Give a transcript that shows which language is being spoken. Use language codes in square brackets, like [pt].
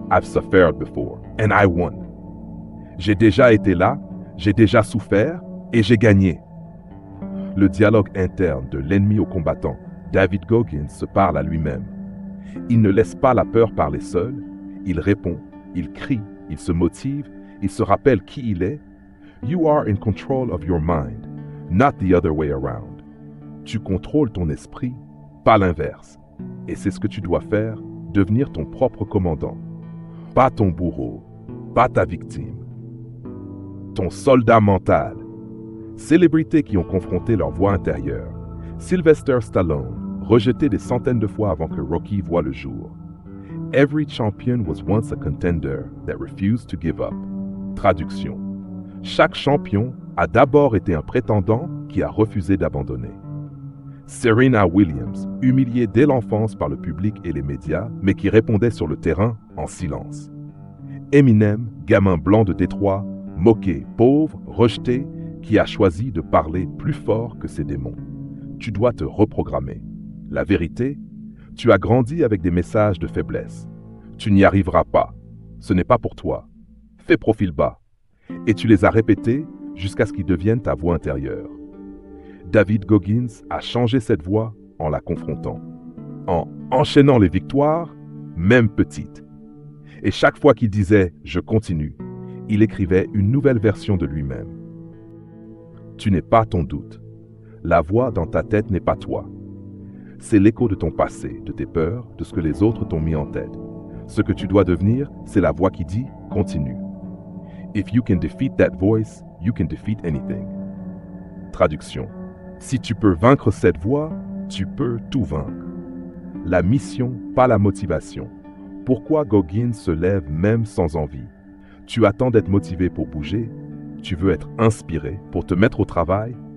[en] I've suffered before, and I won. [fr] J'ai déjà été là, j'ai déjà souffert, et j'ai gagné. Le dialogue interne de l'ennemi au combattant, David Goggins, se parle à lui-même. Il ne laisse pas la peur parler seul, il répond, il crie, il se motive, il se rappelle qui il est. [en] You are in control of your mind, not the other way around. [fr] Tu contrôles ton esprit, pas l'inverse. Et c'est ce que tu dois faire, devenir ton propre commandant. Pas ton bourreau, pas ta victime. Ton soldat mental. Célébrités qui ont confronté leur voix intérieure. Sylvester Stallone, rejeté des centaines de fois avant que Rocky voie le jour. [en] Every champion was once a contender that refused to give up. [fr] Traduction. Chaque champion a d'abord été un prétendant qui a refusé d'abandonner. Serena Williams, humiliée dès l'enfance par le public et les médias, mais qui répondait sur le terrain en silence. Eminem, gamin blanc de Détroit, moqué, pauvre, rejeté, qui a choisi de parler plus fort que ses démons. Tu dois te reprogrammer. La vérité, tu as grandi avec des messages de faiblesse. Tu n'y arriveras pas. Ce n'est pas pour toi. Fais profil bas. Et tu les as répétés jusqu'à ce qu'ils deviennent ta voix intérieure. David Goggins a changé cette voix en la confrontant, en enchaînant les victoires, même petites. Et chaque fois qu'il disait « je continue », il écrivait une nouvelle version de lui-même. Tu n'es pas ton doute. La voix dans ta tête n'est pas toi. C'est l'écho de ton passé, de tes peurs, de ce que les autres t'ont mis en tête. Ce que tu dois devenir, c'est la voix qui dit « continue ». [en] If you can defeat that voice, you can defeat anything. [fr] Traduction. Si tu peux vaincre cette voix, tu peux tout vaincre. La mission, pas la motivation. Pourquoi Goggins se lève même sans envie? Tu attends d'être motivé pour bouger? Tu veux être inspiré pour te mettre au travail?